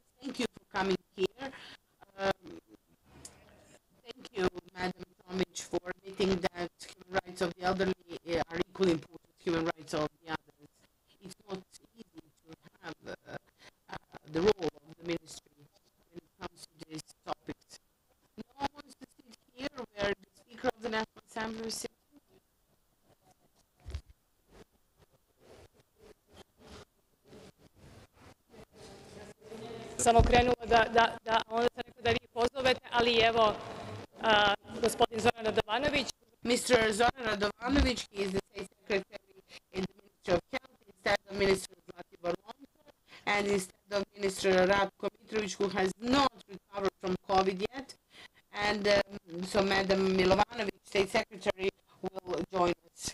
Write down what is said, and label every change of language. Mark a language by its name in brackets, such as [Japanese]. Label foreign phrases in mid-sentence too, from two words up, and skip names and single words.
[English] Thank you for coming here. Thank you, Madam Tomic, for admitting that human rights of the elderly are equally important to human rights of the others. It's not easy to have the role of the ministry when it comes to these topics. No one wants to sit here where the Speaker of the National Assembly is sitting. [Serbian] Samo krenula da onda sam rekla da vi pozovete, ali evo gospodin Zoran Radovanović. [English] Mr. Zoran Radovanović, he is the State Secretary in the Ministry of Health instead of Minister Zlatibor Lončar, and instead of Minister Ratko Mitrović, who has not recovered from COVID yet. And so Madam Milovanović, State Secretary, will join us.